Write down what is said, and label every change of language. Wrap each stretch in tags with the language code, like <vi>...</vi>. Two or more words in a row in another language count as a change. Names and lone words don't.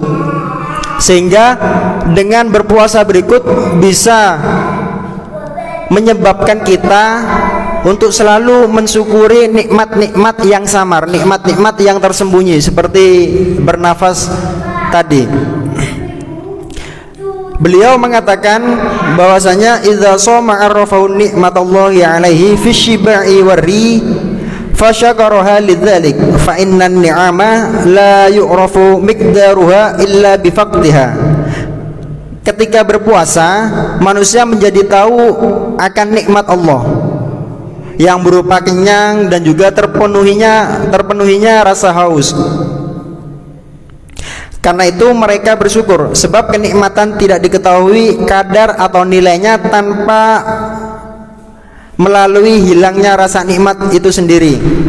<id>Sehingga dengan berpuasa berikut bisa menyebabkan kita untuk selalu mensyukuri nikmat-nikmat yang samar, nikmat-nikmat yang tersembunyi, seperti bernafas tadi. Beliau mengatakan bahwasanya</id> <ar>إذا صام عرفه نعمة الله عليه في الشبع والري فشكرها لذلك فإن النعم لا يعرف مقدارها إلا بفقدها.</ar> <id>Ketika berpuasa, manusia menjadi tahu akan nikmat Allah yang berupa kenyang dan juga terpenuhinya rasa haus. Karena itu mereka bersyukur, sebab kenikmatan tidak diketahui kadar atau nilainya tanpa melalui hilangnya rasa nikmat itu sendiri.</id>